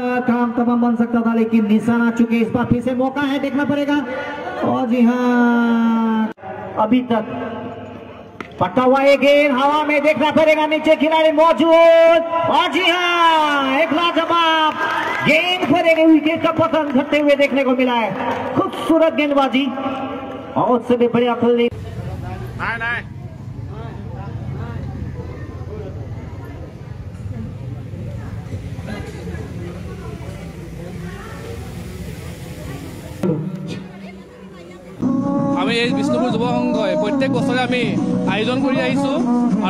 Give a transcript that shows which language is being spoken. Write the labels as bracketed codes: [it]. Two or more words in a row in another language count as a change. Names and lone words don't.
[hi] काम तमाम बन सकता था लेकिन निशाना चुके इस बार फिर से मौका है देखना पड़ेगा और जी हाँ अभी तक पट्टा हुआ ये गेंद हवा में देखना पड़ेगा नीचे खिलाड़ी मौजूद और जी हाँ एक लाजवाब गेंद पर एक विकेट का पतन घटते हुए देखने को मिला है खूबसूरत गेंदबाजी और उससे भी बढ़िया फील्डिंग [as] আমি এই বিষ্ণুপুৰ যুৱ সংঘই প্ৰত্যেক বছৰে আমি আয়োজন কৰি আহিছোঁ আৰু